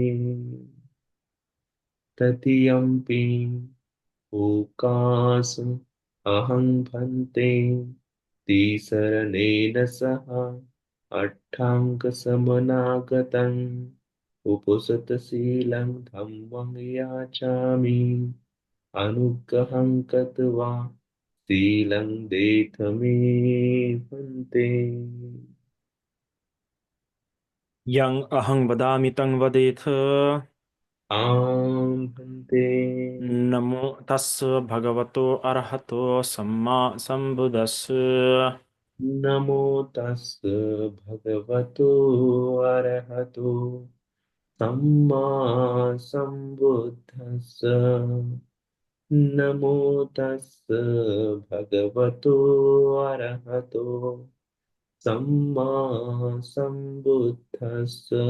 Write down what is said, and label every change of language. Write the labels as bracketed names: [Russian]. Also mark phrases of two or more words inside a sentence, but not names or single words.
[Pali] तदीयम्पि ओकास अहं भन्ते तिसरणेन सह अट्टाङ्गसमनागतम् उपसतशीलं धम्मं याचामि अनुग्रहं कृत्वा शीलं देथ मे भन्ते। यं अहं वदामि तं वदेथ। आं भन्ते। नमो तस् भगवतो अरहतो सम्मा सम्बुदस्। नमो तस् भगवतो अरहतो सम्मा सम्बुद्धस्स। नमो तस् भगवतो अरहतो सम्मा सम्बुद्धस्स।